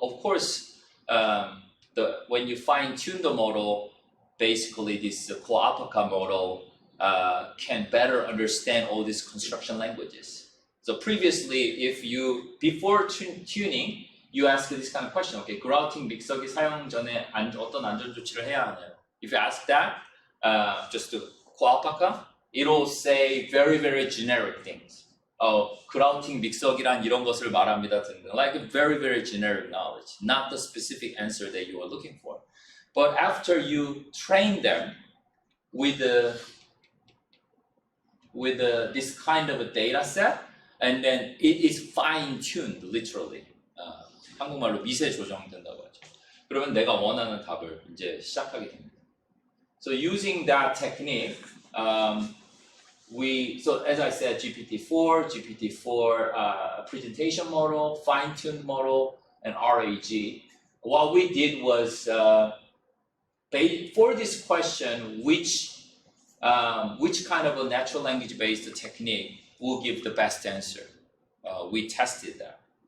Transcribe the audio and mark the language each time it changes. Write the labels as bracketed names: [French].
[English] Of course, when you fine-tune the model, basically this Co-Alpaca model can better understand all these construction languages. So previously, before tuning, you ask this kind of question, okay, [Korean] 그라우팅 믹서기 사용 전에 어떤 안전 조치를 해야 하나요? [English] If you ask that, just to Co-Alpaca, it'll say very generic things. [Korean] 그라우팅 믹서기란 이런 것을 말합니다. [English] Like a very generic knowledge, not the specific answer that you are looking for. But after you train them with this kind of a data set, and then it is fine-tuned, literally. [Korean] 한국말로 미세 조정된다고 하죠. 그러면 내가 원하는 답을 이제 시작하게 됩니다. [English] So using that technique, so as I said, GPT-4 presentation model, fine-tuned model, and RAG. What we did was, for this question, which kind of a natural language-based technique will give the best answer? We tested that.